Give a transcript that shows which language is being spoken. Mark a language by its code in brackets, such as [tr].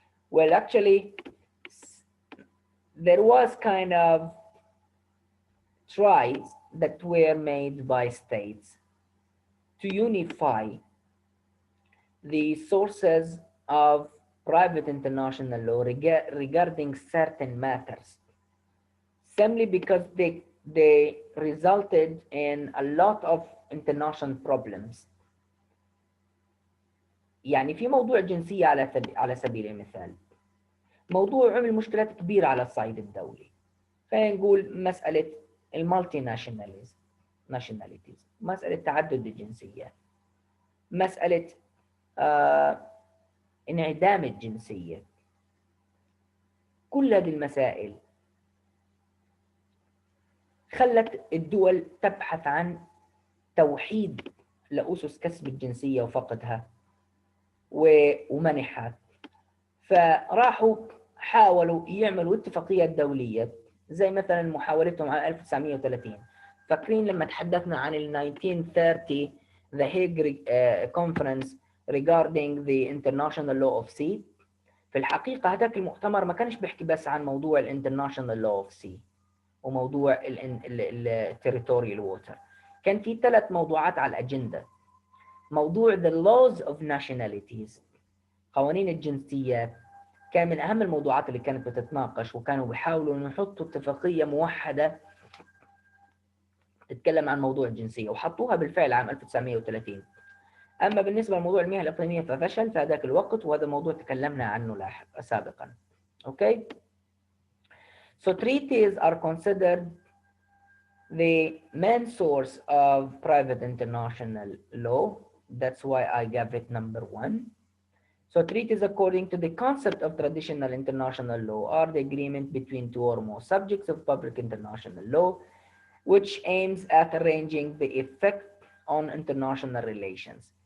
[en] Well, actually, there was kind of tries that were made by states to unify the sources of private international law regarding certain matters, simply because they resulted in a lot of international problems. [ar] يعني في موضوع الجنسية على سبيل المثال، موضوع عمل مشكلات كبيرة على الصعيد الدولي. خلينا نقول مسألة المالتي ناشوناليتيز، مسألة تعدد الجنسيات، مسألة آه انعدام الجنسية. كل هذه المسائل خلت الدول تبحث عن توحيد لأسس كسب الجنسية وفقدها ومنحها. فراحوا حاولوا يعملوا اتفاقيات دولية زي مثلا محاولتهم على 1930. فاكرين لما تحدثنا عن ال [en] 1930 The Hague Conference regarding the International Law of Sea. [ar] في الحقيقة هذاك المؤتمر ما كانش بيحكي بس عن موضوع ال International Law of Sea وموضوع ال Territorial Water. كان في 3 موضوعات على الأجندة. موضوع [en] the laws of nationalities، [ar] قوانين الجنسيات، كان من أهم الموضوعات اللي كانت بتتناقش، وكانوا بيحاولوا إنه يحطوا اتفاقية موحدة تتكلم عن موضوع الجنسية، وحطوها بالفعل عام 1930. أما بالنسبة لموضوع المياه الإقليمية ففشل في هذاك الوقت، وهذا موضوع تكلمنا عنه سابقا. [en] Okay? So treaties are considered the main source of private international law. That's why I gave it number 1. So treaties, according to the concept of traditional international law, are the agreement between 2 or more subjects of public international law, which aims at arranging the effect on international relations.